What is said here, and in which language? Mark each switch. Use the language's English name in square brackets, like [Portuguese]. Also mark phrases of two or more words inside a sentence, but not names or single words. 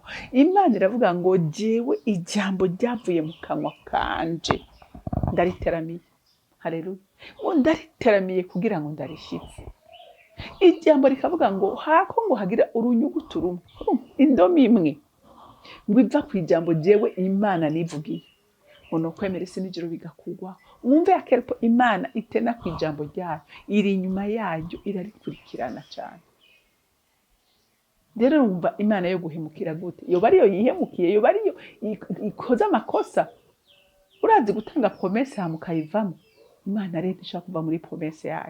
[Rundi] Imana iravuga ngo jewe ijambo ryavuye mu kanwa kanje ndariteramiye. Haleluya. Ngo ndariteramiye kugira ngo ndarishitse. Ijambo rikavuga ngo hako ngo hagira urunyugutu rumwe, indomi imwe, ngo iva ku ijambo jewe Imana nivugiye. Ono kwemera isi n'ijuru bigakugwa. Wumve akerepo Imana itena ku ijambo ryayo, iri inyuma yaryo irarikurikirana cyane. Rero wumva Imana yo guhemukira gute? Yo bariyo yihemukiye, yo bariyo ikoza amakosa. Urazi gutanga promesse hamukayivamo. Imana rero ishaka kuva muri promesse yayo.